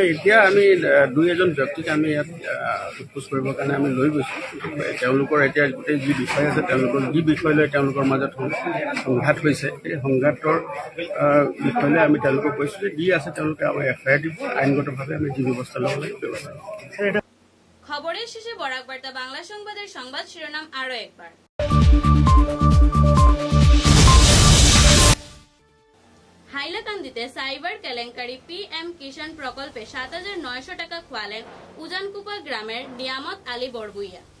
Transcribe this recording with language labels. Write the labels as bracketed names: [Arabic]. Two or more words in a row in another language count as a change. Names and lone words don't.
[Assamese] এতিয়া আমি 2-এজন ব্যক্তিক আমি ইয়াত সোধ-পোছ কৰিবৰ কাৰণে আমি লৈ গৈছোঁ। তেওঁলোকৰ এতিয়া গোটেই যি বিষয় আছে, তেওঁলোকৰ যি বিষয় লৈ তেওঁলোকৰ মাজত সংঘাত হৈছে, সেই সংঘাতৰ বিষয় লৈ আমি তেওঁলোকক কৈছোঁ যে যি আছে তেওঁলোকে আমাৰ FIR দিব, আইনগতভাৱে আমি যি ব্যৱস্থা ল'ব লাগে ব্যৱস্থা ল'ব। [Bangla] খবরের শেষে বরাক বার্তা বাংলা সংবাদের সংবাদ শিরোনাম আরো একবার। হাইলাকান্দিতে সাইবার কেলেঙ্কারি PM কিষাণ প্রকল্পে 7,900 টাকা খোয়ালেন উজানকুপা গ্রামের নিয়ামত আলী বড়বুইয়া।